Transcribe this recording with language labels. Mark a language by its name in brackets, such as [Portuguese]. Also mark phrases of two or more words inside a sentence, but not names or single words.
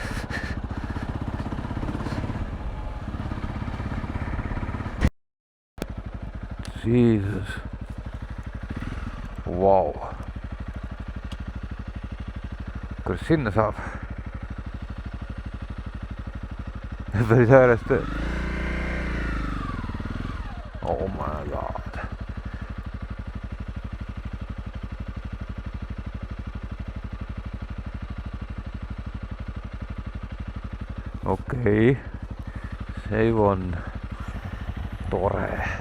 [Estonian] Jesus. Vau. Kuidas sinna saab? Päris äärest. [English] Oh my god. [Estonian] Okei. Se on tore.